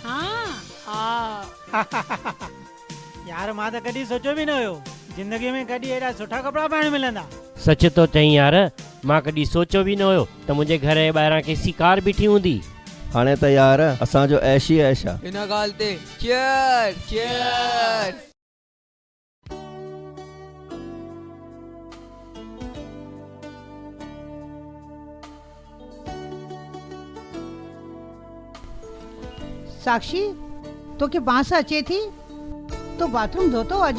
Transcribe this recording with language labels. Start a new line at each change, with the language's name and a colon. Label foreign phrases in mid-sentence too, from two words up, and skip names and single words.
Sindhi: हाँ यार मां त कॾहिं सोचियो बि न हुयो जिंदगी में कॾहिं एॾा सुठा कपिड़ा पाइण मिलंदा। सच तो चई यार, मां कॾहिं सोचियो बि न हुयो त मुंहिंजे घर जे ॿाहिरां केसी कार बीठी हूंदी। हाणे त यार असांजो ऐश ई ऐश आहे। इन ॻाल्हि ते चीयर्स चीयर्स। साक्षी तोखे बांस अचे थी? तो बाथरूम धोतो अॼु?